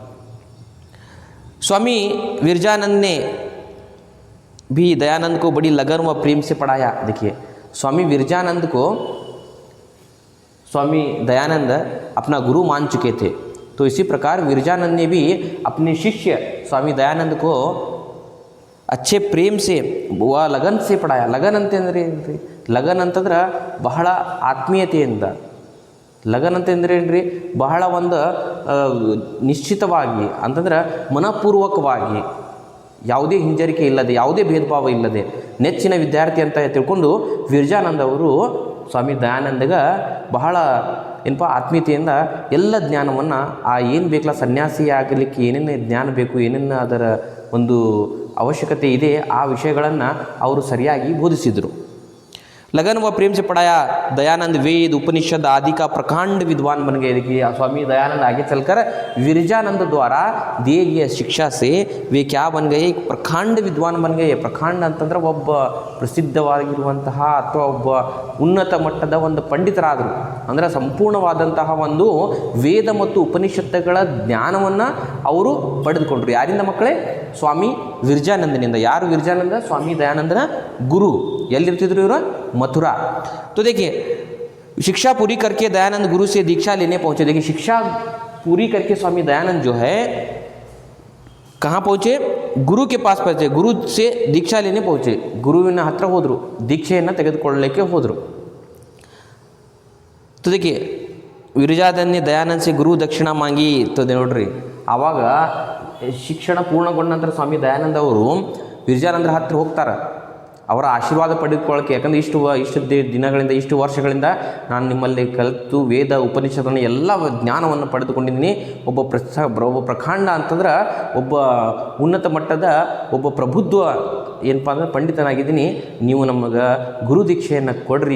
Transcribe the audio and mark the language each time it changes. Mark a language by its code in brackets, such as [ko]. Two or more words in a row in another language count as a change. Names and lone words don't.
[hi] स्वामी विरजानंद ने भी दयानंद को बड़ी लगन व प्रेम से पढ़ाया। देखिए, स्वामी विरजानंद को स्वामी दयानंद अपना गुरु मान चुके थे, तो इसी प्रकार विरजानंद ने भी अपने शिष्य स्वामी दयानंद को अच्छे प्रेम से व लगन से पढ़ाया। [kn] लगन ಅಂತಂದ್ರೆ ಏನ್ರಿ? लगन ಅಂತಂದ್ರೆ ಬಹಳ ಆತ್ಮೀಯತೆಯಿಂದ, लगन ಅಂತಂದ್ರೆ ಏನ್ರಿ? ಬಹಳ ಒಂದು ನಿಶ್ಚಿತವಾಗಿ ಅಂತಂದ್ರೆ ಮನಪೂರ್ವಕವಾಗಿ, ಯಾವುದೇ ಹಿಂಜರಿಕೆ ಇಲ್ಲದೆ, ಯಾವುದೇ ಭೇದ ಭಾವ ಇಲ್ಲದೆ ನೆಚ್ಚಿನ ವಿದ್ಯಾರ್ಥಿ ಅಂತ ತಿಳ್ಕೊಂಡು ವಿರಜಾನಂದ ಅವರು ಸ್ವಾಮಿ ದಯಾನಂದಗ ಬಹಳ ಏನಪ್ಪ ಆತ್ಮೀಯತೆಯಿಂದ ಎಲ್ಲ ಜ್ಞಾನವನ್ನು ಏನು ಬೇಕಲ್ಲ, ಸನ್ಯಾಸಿ ಆಗಲಿಕ್ಕೆ ಏನೇನು ಜ್ಞಾನ ಬೇಕು, ಏನೇನು ಅದರ ಒಂದು ಅವಶ್ಯಕತೆ ಇದೆ, ಆ ವಿಷಯಗಳನ್ನು ಅವರು ಸರಿಯಾಗಿ ಬೋಧಿಸಿದರು। [hi] लगन व प्रेम से पढ़ाया। दयानंद वेद उपनिषद आदि का प्रकांड विद्वान बन गए। देखिए, स्वामी दयानंद आगे चलकर विरजानंद द्वारा दिए गए शिक्षा से वे क्या बन गए? एक प्रकांड विद्वान बन गए। [kn] प्रकांड ಅಂತಂದ್ರೆ ಒಬ್ಬ ಪ್ರಸಿದ್ಧವಾಗಿರುವಂತಹ ಅಥವಾ ಒಬ್ಬ ಉನ್ನತ ಮಟ್ಟದ ಒಂದು ಪಂಡಿತರಾದರು। ಅಂದರೆ ಸಂಪೂರ್ಣವಾದಂತಹ ಒಂದು ವೇದ ಮತ್ತು ಉಪನಿಷತ್ತುಗಳ ಜ್ಞಾನವನ್ನು ಅವರು ಪಡೆದುಕೊಂಡ್ರು। ಯಾರಿಂದ ಮಕ್ಕಳೇ? ಸ್ವಾಮಿ ವಿರಜಾನಂದನಿಂದ। ಯಾರ ವಿರಜಾನಂದ? ಸ್ವಾಮಿ ದಯಾನಂದನ ಗುರು। ಎಲ್ಲಿರ್ತಿದ್ರು ಇವರು? मथुरा। [hi] तो देखिए, शिक्षा पूरी करके दयानंद गुरु से दीक्षा लेने पहुंचे। देखिए, शिक्षा पूरी करके स्वामी दयानंद जो है कहाँ पहुंचे? गुरु के पास पहुंचे। गुरु से दीक्षा लेने पहुंचे। [kn] गुरुविನ ಹತ್ರ ಹೋದರು, ದೀಕ್ಷೆಯನ್ನು ತೆಗೆದುಕೊಳ್ಳಲಿಕ್ಕೆ ಹೋದರು। [hi] तो देखिए, विरजानंद ने दयानंद से गुरु दक्षिणा मांगी। [kn] तो ನೋಡ್ರಿ, ಆವಾಗ ಶಿಕ್ಷಣ ಪೂರ್ಣಗೊಂಡ ನಂತರ ಸ್ವಾಮಿ ದಯಾನಂದ ಅವರು ವಿರಜಾನಂದರ ಹತ್ರ ಹೋಗ್ತಾರೆ, ಅವರ ಆಶೀರ್ವಾದ ಪಡೆದುಕೊಳ್ಳೋಕ್ಕೆ। ಯಾಕಂದರೆ ಇಷ್ಟು ದಿನಗಳಿಂದ, ಇಷ್ಟು ವರ್ಷಗಳಿಂದ ನಾನು ನಿಮ್ಮಲ್ಲಿ ಕಲಿತು ವೇದ ಉಪನಿಷತ್ತನ್ನು ಎಲ್ಲ ಜ್ಞಾನವನ್ನು ಪಡೆದುಕೊಂಡಿದ್ದೀನಿ। ಒಬ್ಬ ಪ್ರಕಾಂಡ ಅಂತಂದ್ರೆ ಒಬ್ಬ ಉನ್ನತ ಮಟ್ಟದ ಒಬ್ಬ ಪ್ರಬುದ್ಧ ಏನಪ್ಪ ಅಂದರೆ ಪಂಡಿತನಾಗಿದ್ದೀನಿ, ನೀವು ನಮಗೆ ಗುರು ದೀಕ್ಷೆಯನ್ನು ಕೊಡ್ರಿ।